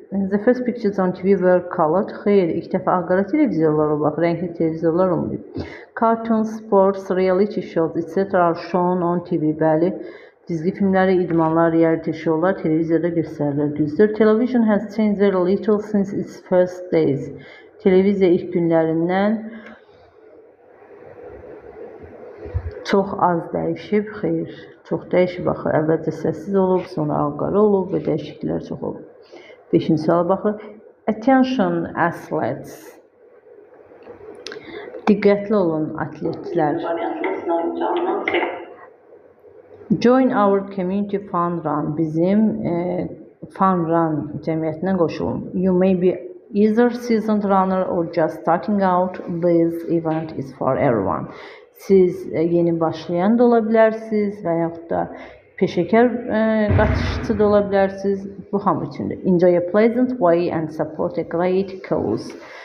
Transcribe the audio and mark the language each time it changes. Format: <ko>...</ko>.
<en>The first pictures on TV were colored.</en> <az>Xeyr, ilk dəfə ağqara televizorlar olub, rəngli televizorlar olmayıb.</az> <en>Cartoons, sports, reality shows, etc. are shown on TV.</en> <az>Bəli, dizgi filmləri, idmanlar, reality showlar televiziyada göstərilir. Düzdür.</az> <en>Television has changed very little since its first days.</en> <az>Televiziya ilk günlərindən çox az dəyişib, xeyr, çox dəyişib, baxı, əvvəlcə səssiz olub, sonra ağqara olub və dəyişikliklər çox olub. 5-ci suala baxır.</az> <en>Attention athletes.</en> <az>Diqqətli olun, atletlər.</az> <en>Join our community fun run.</en> <az>Bizim fun run cəmiyyətinə qoşulun.</az> <en>You may be either seasoned runner or just starting out. This event is for everyone.</en> <az>Siz yeni başlayan da ola bilərsiniz və yaxud da peşəkar qaçışçı da ola bilərsiniz. Bu hamı üçündür.</az> <en>Enjoy a pleasant way and support a great cause.</en>